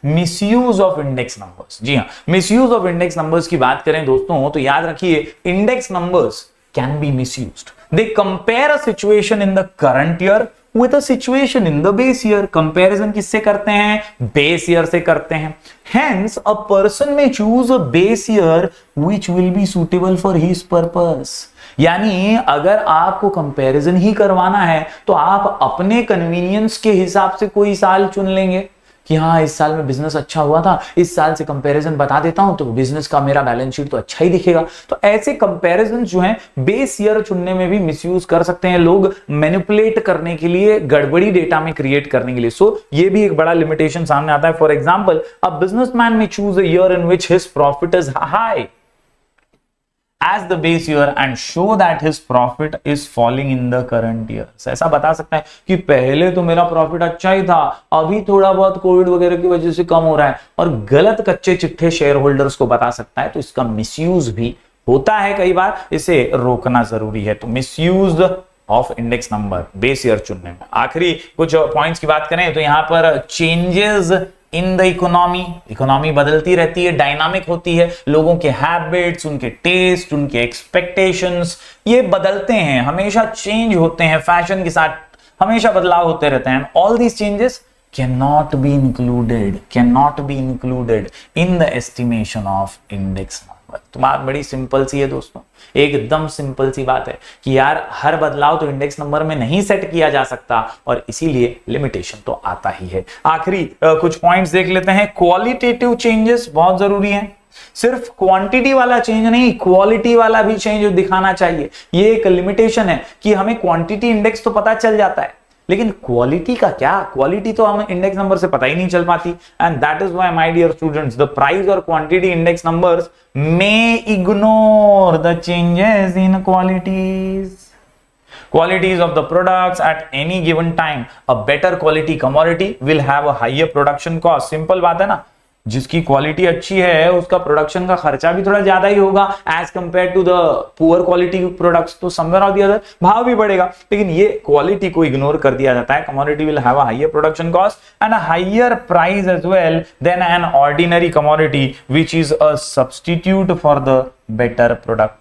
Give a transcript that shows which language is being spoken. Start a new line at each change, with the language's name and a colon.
Hindi: Misuse of index numbers. जी हाँ, misuse of index numbers की बात करें दोस्तों तो याद रखिए,
English: Index numbers can be misused. They compare a situation in the current year with a situation in the base year।
Hindi: Comparison किससे करते हैं? बेस ईयर से करते हैं।
English: Hence a person may choose a base year which will be suitable for his purpose।
Hindi: यानी अगर आपको comparison ही करवाना है तो आप अपने कन्वीनियंस के हिसाब से कोई साल चुन लेंगे कि हाँ इस साल में बिजनेस अच्छा हुआ था, इस साल से कंपैरिजन बता देता हूं तो बिजनेस का मेरा बैलेंस शीट तो अच्छा ही दिखेगा। तो ऐसे कंपैरिजन जो हैं बेस ईयर चुनने में भी मिसयूज कर सकते हैं लोग, मैनिपुलेट करने के लिए, गड़बड़ी डेटा में क्रिएट करने के लिए। सो ये भी एक बड़ा लिमिटेशन सामने आता है।
English: For example, a businessman may choose a year in which his profit is high as the base year and show that his profit is falling in the current year।
Hindi: ऐसा बता सकता है कि पहले तो मेरा प्रॉफिट अच्छा ही था, अभी थोड़ा बहुत कोविड वगैरह की वजह से कम हो रहा है, और गलत कच्चे चिट्ठे शेयर होल्डर्स को बता सकता है। तो इसका मिसयूज भी होता है कई बार, इसे रोकना जरूरी है। तो misuse of index number base year चुनने में। आखिरी कुछ पॉइंट्स की बात करें तो यहां पर चेंजेस इन द इकोनॉमी बदलती रहती है, डायनामिक होती है, लोगों के हैबिट्स, उनके टेस्ट, उनके एक्सपेक्टेशंस ये बदलते हैं, हमेशा चेंज होते हैं, फैशन के साथ हमेशा बदलाव होते रहते हैं।
English: All these changes cannot be included in the estimation of index number।
Hindi: तो बात बड़ी सिंपल सी है दोस्तों, एकदम सिंपल सी बात है कि यार हर बदलाव तो इंडेक्स नंबर में नहीं सेट किया जा सकता, और इसीलिए लिमिटेशन तो आता ही है। आखिरी कुछ पॉइंट्स देख लेते हैं। क्वालिटेटिव चेंजेस बहुत जरूरी हैं, सिर्फ क्वांटिटी वाला चेंज नहीं, क्वालिटी वाला भी चेंज दिखाना चाहिए। ये एक लिमिटेशन है कि हमें क्वांटिटी इंडेक्स तो पता चल जाता है, लेकिन क्वालिटी का क्या? क्वालिटी तो हमें इंडेक्स नंबर से पता ही नहीं चल पाती।
English: And that is why my dear students, the price और quantity index numbers may ignore the changes in qualities of the products at any given time। a better quality commodity will have a higher production cost।
Hindi: Simple बात है ना, जिसकी quality अच्छी है उसका production का खर्चा भी थोड़ा ज्यादा ही होगा
English: As compare to the poor quality products.
Hindi: तो समवेयर और द अदर भाव भी बढ़ेगा, लेकिन ये क्वालिटी को इग्नोर कर दिया जाता है।
English: Commodity will have a higher production cost and a higher price as well than an ordinary commodity which is a substitute for the better product.